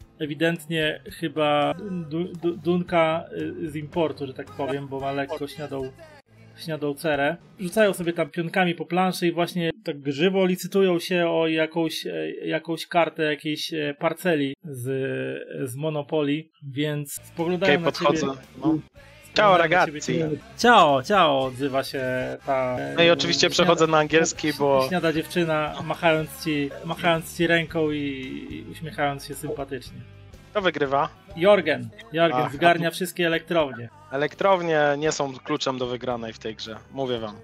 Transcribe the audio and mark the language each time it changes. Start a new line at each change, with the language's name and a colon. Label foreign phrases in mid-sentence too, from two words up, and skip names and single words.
Polish: Ewidentnie chyba Dunka z importu, że tak powiem, bo ma lekko śniadą cerę. Rzucają sobie tam pionkami po planszy i właśnie tak żywo licytują się o jakąś kartę jakiejś parceli z Monopoly, więc spoglądają na ciebie. No.
Italian: Ciao ragazzi.
Polish: Ciao, odzywa się ta... No i oczywiście przechodzę na angielski, bo... Śniada dziewczyna, machając ci ręką i uśmiechając się sympatycznie. Kto wygrywa? Jorgen zgarnia wszystkie elektrownie. Elektrownie nie są kluczem do wygranej w tej grze, mówię wam.